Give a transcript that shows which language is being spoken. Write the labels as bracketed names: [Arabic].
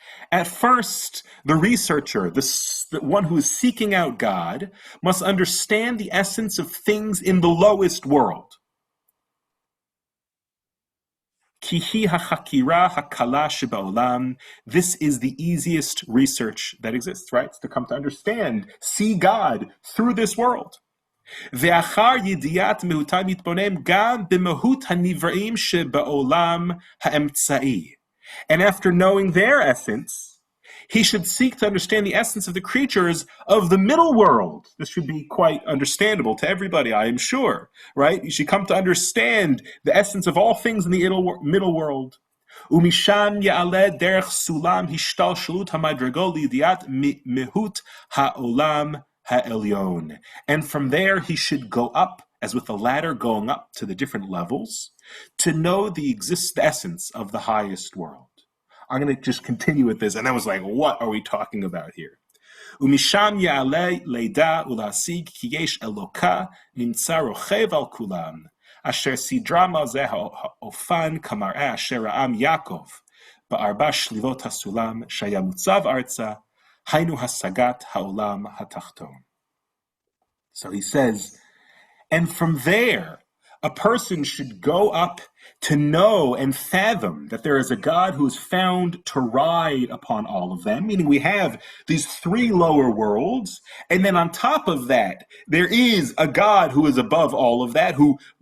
[English] At first, the researcher, the one who is seeking out God, must understand the essence of things in the lowest world. [Hebrew] Kihi hachakira hakala shebaolam. [English] This is the easiest research that exists, right? It's to come to understand, see God through this world. [Hebrew] ואחר ידיעת מהותם יתבונן גם במהות הנבראים שבעולם האמצעי. [English] And after knowing their essence, he should seek to understand the essence of the creatures of the middle world. This should be quite understandable to everybody, I am sure, right? You should come to understand the essence of all things in the middle world. [Hebrew] ומשם יעלה דרך סולם השתלשלות המדרגות לידיעת מהות העולם ha'elyon. [English] And from there he should go up, as with the ladder going up to the different levels, to know the essence of the highest world. I'm going to just continue with this, and I was like, what are we talking about here? [Hebrew] ומשם יעלה לידע ולהשיג כי יש אלוקה נמצא רוכב על כולם, אשר סדרם על זה האופן כמראה אשר רעם יעקב בארבע שלילות הסולם שהיה מוצב ארצה, היינו השגת העולם התחתון. [English] So he says, and from there, a person should go up to know and fathom that there is a God who is found to ride upon all of them, meaning we have these three lower worlds, and then on top of that, there is a God who is above all of that, who